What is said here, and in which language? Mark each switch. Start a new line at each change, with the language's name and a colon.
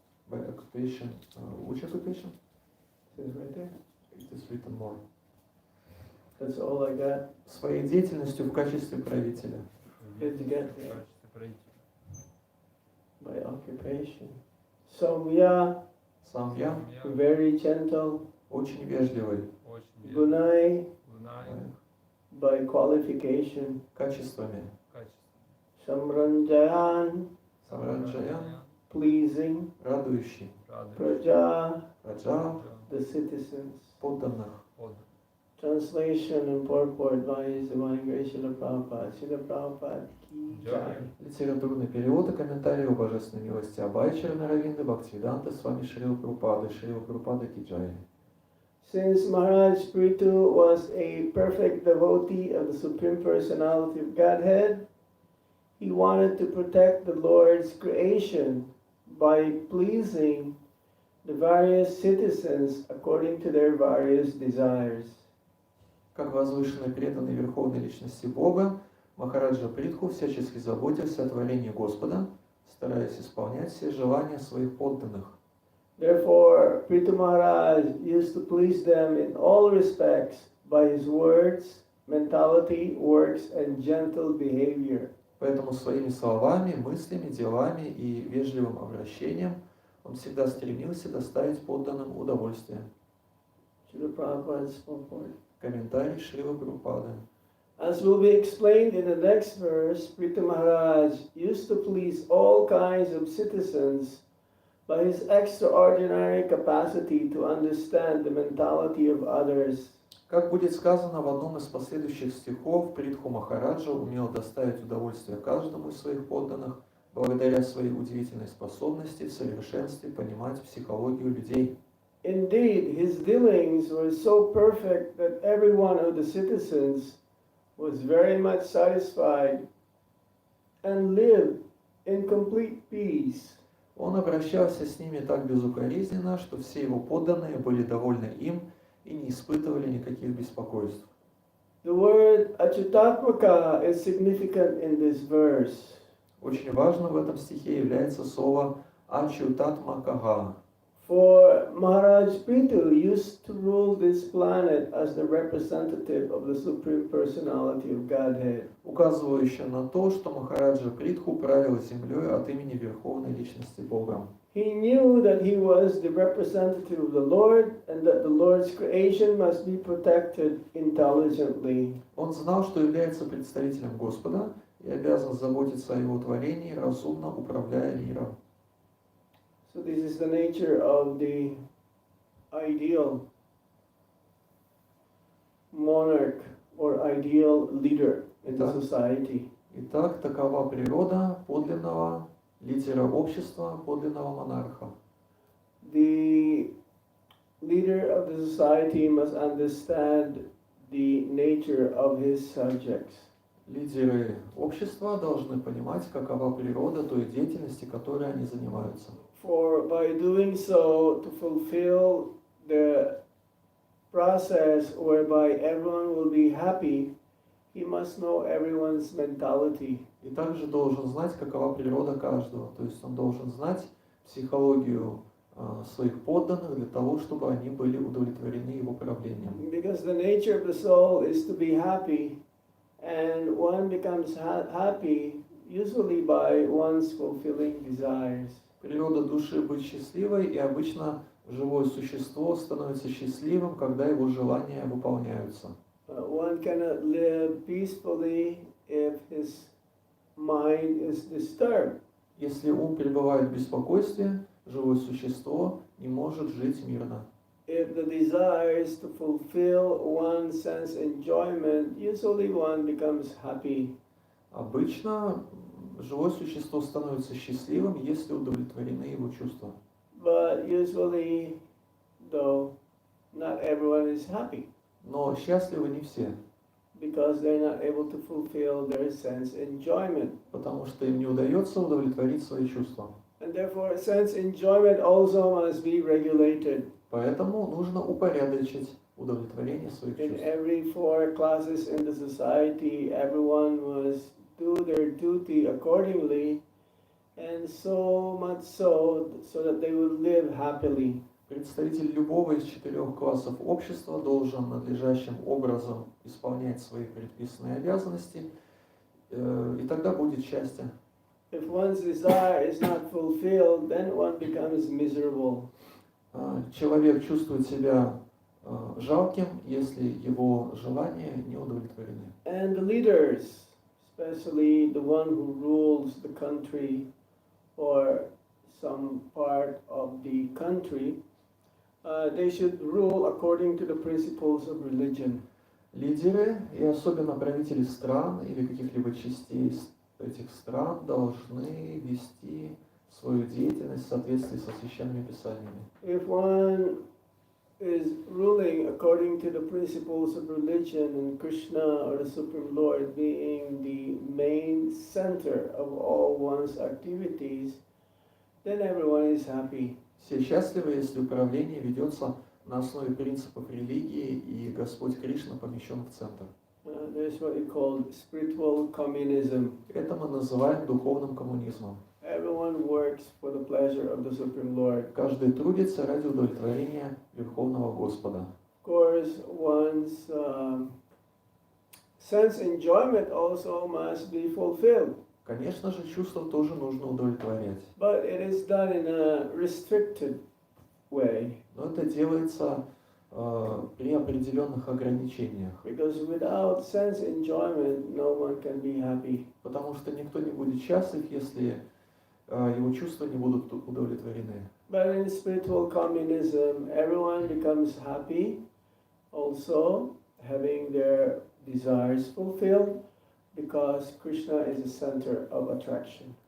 English: by occupation, which occupation? Says right there. It is written more. That's all I got.
Russian: Своей деятельностью в качестве правителя.
English: Did you get
Russian: В
English: there?
Russian: качестве правителя.
English: By occupation. Somya,
Russian: Сам я Я
English: very gentle.
Russian: очень вежливый, очень вежливый.
Sanskrit: Gunai,
Russian: Знаю
English: by qualification.
Russian: качествами. качество.
Sanskrit: Samranjayan, Самраджаян,
English: pleasing.
Russian: радующий. Радующий.
Sanskrit: Praja, Раджа,
English: the citizens.
Russian: подданных. Подданный.
English: Translation and purport by His Divine Grace Srila Prabhupada.
Hindi: Srila Prabhupada ki jai.
Russian: Литературный перевод и комментарий о божественной милости Абайчара Равинды, Бхактивиданта, Свами Шрила Прабхупады, Шрила Прабхупада Киджай.
English: Since Maharaj Prithu was a perfect devotee of the Supreme Personality of Godhead, he wanted to protect the Lord's creation by pleasing the various citizens according to their various desires.
Russian: Как возвышенный преданный Верховной Личности Бога, Махараджа Притху всячески заботился о творении Господа, стараясь исполнять все желания своих подданных.
English: Therefore, Prithu Maharaj used to please them in all respects by his words, mentality, works, and gentle behavior.
Russian: Поэтому своими словами, мыслями, делами и вежливым обращением он всегда стремился доставить подданным удовольствие.
English: Srila Prabhupada's purport.
Russian: Комментарий Шрила Прабхупады.
English: As will be explained in the next verse, Prithu Maharaj used to please all kinds of citizens by his extraordinary capacity to understand the mentality of others.
Russian: Как будет сказано в одном из последующих стихов, Притху Махараджа умел доставить удовольствие каждому из своих подданных благодаря своей удивительной способности в совершенстве понимать психологию людей.
English: Indeed, his dealings were so perfect that every one of the citizens was very much satisfied and lived in complete peace.
Russian: Он обращался с ними так безукоризненно, что все его подданные были довольны им и не испытывали никаких беспокойств.
English: The word Achyutatmaka is significant in this verse.
Russian: Очень важно в этом стихе является слово «ачютатмакага».
English: For Maharaj Prithu used to rule this planet as the representative of the Supreme Personality of Godhead.
Russian: указывающее на то, что Махараджа Притху правил землей от имени Верховной Личности Бога.
English: He knew that he was the representative of the Lord and that the Lord's creation must be protected intelligently.
Russian: Он знал, что является представителем Господа и обязан заботиться о его творении, разумно управляя миром.
English: So this is the nature of the ideal monarch or ideal leader in the society.
Russian: Итак, такова природа подлинного лидера общества, подлинного монарха.
English: The leader of the society must understand the nature of his subjects.
Russian: Лидеры общества должны понимать, какова природа той деятельности, которой они занимаются.
English: For by doing so, to fulfill the process whereby everyone will be happy, he must know everyone's mentality.
Russian: И также должен знать, какова природа каждого. То есть он должен знать психологию своих подданных для того, чтобы они были удовлетворены его правлением.
English: Because the nature of the soul is to be happy, and one becomes happy usually by one's fulfilling desires.
Russian: Природа души быть счастливой, и обычно живое существо становится счастливым, когда его желания выполняются.
English: One cannot live peacefully if his mind is disturbed.
Russian: Если ум пребывает в беспокойстве, живое существо не может жить мирно.
English: If the desires to fulfill one's sense enjoyment, usually one becomes happy.
Russian: Обычно живое существо становится счастливым, если удовлетворены его чувства.
English: But usually, though, not everyone is happy
Russian: Но счастливы не все,
English: because they're not able to fulfill their sense enjoyment.
Russian: потому что им не удается удовлетворить свои чувства.
English: And therefore, sense enjoyment also must be regulated.
Russian: Поэтому нужно упорядочить удовлетворения своих
English: In
Russian: чувств.
English: every 4 classes in the society, everyone was do their duty accordingly, and so much so that they will live happily.
Russian: Представитель любого из 4 классов общества должен надлежащим образом исполнять свои предписанные обязанности, и тогда будет счастье.
English: If one's desire is not fulfilled, then one becomes miserable.
Russian: Человек чувствует себя жалким, если его желания не удовлетворены.
English: And the leaders, especially the one who rules the country or some part of the country, they should rule according to the principles of religion.
Russian: Лидеры и особенно правители стран или каких-либо частей этих стран должны вести свою деятельность в соответствии со священными писаниями.
English: If one is ruling according to the principles of religion and Krishna or the Supreme Lord being the main center of all one's activities, then everyone is happy.
Russian: Все счастливы, если управление ведется на основе принципов религии и Господь Кришна помещен в центр.
English: There's what we call spiritual communism.
Russian: Это мы называем духовным коммунизмом.
English: Everyone works for the pleasure of the Supreme Lord.
Russian: Каждый трудится ради удовлетворения Верховного Господа.
English: Of course, one's sense enjoyment also must be fulfilled.
Russian: Конечно же, чувства тоже нужно удовлетворять.
English: But it is done in a restricted way.
Russian: Но это делается при определенных ограничениях.
English: Because without sense enjoyment, no one can be happy.
Russian: Потому что никто не будет счастлив, если его чувства не будут удовлетворены.
English: But in spiritual communism, everyone becomes happy, also having their desires fulfilled, because Krishna is the center of attraction.